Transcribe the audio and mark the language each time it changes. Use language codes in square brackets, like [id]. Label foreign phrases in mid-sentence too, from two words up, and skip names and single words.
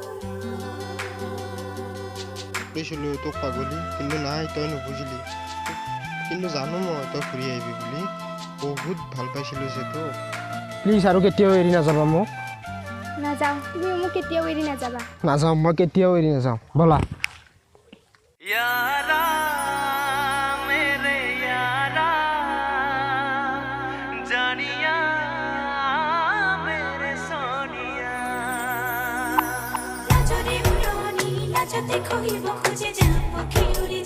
[as] কৈছিলোঁ তোক পাগলী কিন্তু নাই তই নুবুজিলি কিন্তু জানো মই তই ঘূৰি আহিবি বুলি বহুত ভাল পাইছিলোঁ যে তোক প্লিজ আৰু কেতিয়াও এৰি নাযাবা মোক নাযাওঁ তুমি মোক কেতিয়াও এৰি নাযাবা নাযাওঁ মই কেতিয়াও এৰি নাযাওঁ ব'লা [hi] यारा मेरे यारा जानिया मेरे सोनिया [as] লাজৰে উৰণি লাজতে খহিব খোজে যাব